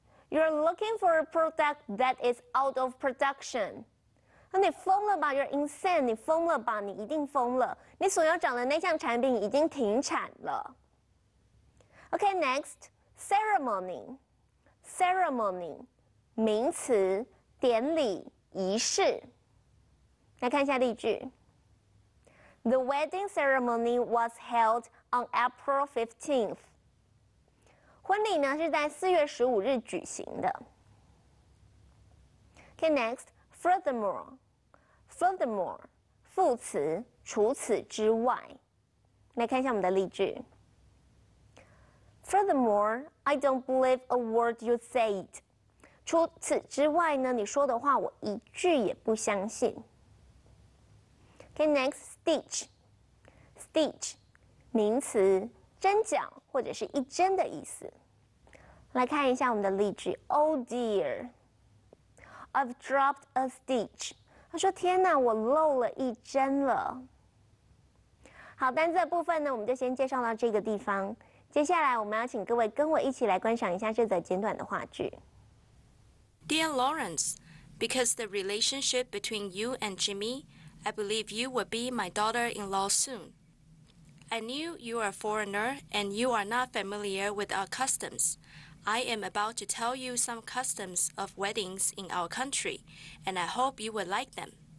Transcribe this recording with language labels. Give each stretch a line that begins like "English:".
English: You're looking for a product that is out of production.
Chinese: 那你疯了吧 ？
English: You're insane.
Chinese: 你疯了吧？你一定疯了。你所要找的那项产品已经停产了。
English: Okay, next.
Chinese: Ceremony 名词，典礼、仪式。来看一下例句。
English: The wedding ceremony was held on April 15th.
Chinese: 婚礼呢是在4月15日举行的。
English: Okay, next, furthermore, furthermore,
Chinese: 副词，除此之外。来看一下我们的例句。
English: Furthermore, I don't believe a word you said.
Chinese: 除此之外呢，你说的话我一句也不相信。
English: Okay, next, stitch, stitch,
Chinese: 名词，针脚或者是一针的意思。来看一下我们的例句。
English: Oh dear, I've dropped a stitch.
Chinese: 他说：“天哪，我漏了一针了。” 好，单字的部分呢，我们就先介绍到这个地方。接下来，我们要请各位跟我一起来观赏一下这则简短的话句。
English: Dear Lawrence, because the relationship between you and Jimmy, I believe you will be my daughter-in-law soon. I knew you are a foreigner and you are not familiar with our customs. I am about to tell you some customs of weddings in our country, and I hope you will like them.